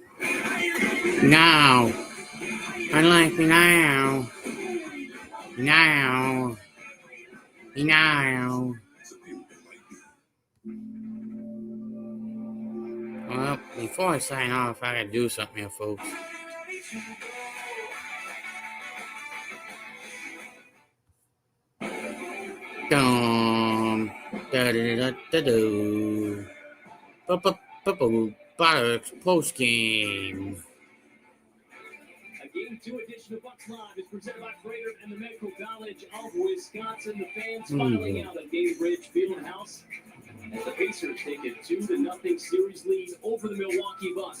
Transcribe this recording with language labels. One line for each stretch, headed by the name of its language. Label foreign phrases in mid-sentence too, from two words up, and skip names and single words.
English: Now. Unlike me now. Now. Now. Well, before I sign off, I gotta do something here, folks. Dum, da da da da do. Buttocks post game. A Game 2 edition of Bucks Live is presented by Freighter and the Medical College of Wisconsin. The fans filing out at Gainbridge Fieldhouse as the Pacers take a 2-0 series lead over the Milwaukee Bucks.